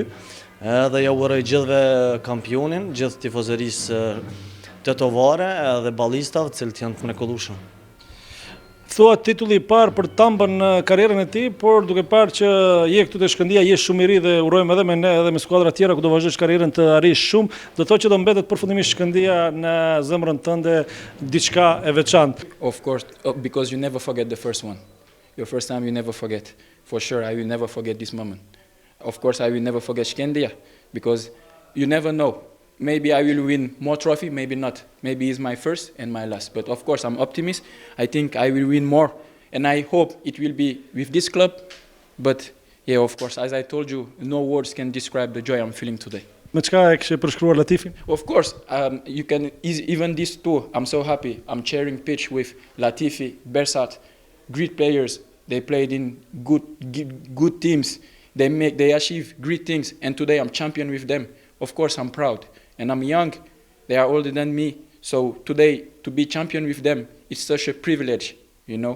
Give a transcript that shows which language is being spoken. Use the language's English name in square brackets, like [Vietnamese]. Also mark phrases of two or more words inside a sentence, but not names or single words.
[Albanian] Edhe ja uroj gjithëve kampionin, gjithë tifozërisë tetovare edhe ballistave, cilët janë të mrekullueshëm. Thua titulli i parë për Tambën në karrierën e tij, por duke parë që je këtu te Shkëndija, je shumë i ri dhe urojmë edhe me ne edhe me skuadra tjera ku do vazhdosh karrierën të arrish shumë, do të thotë që do mbetet përfundimisht Shkëndija në zemrën tënde diçka e veçantë. [English] Of course, because you never forget the first one. Your first time you never forget. For sure, I will never forget this moment. Of course, I will never forget Shkëndija, because you never know. Maybe I will win more trophy, maybe not. Maybe it's my first and my last. But of course, I'm optimist. I think I will win more. And I hope it will be with this club. But yeah, of course, as I told you, no words can describe the joy I'm feeling today. [Albanian] Me çka e kishe përshkruar Latifin? [English] Of course, you can even this too. I'm so happy. I'm sharing pitch with Latifi, Bersat, great players. They played in good teams. They achieve great things, and today I'm champion with them. Of course, I'm proud, and I'm young. They are older than me, so today to be champion with them, it's such a privilege, you know.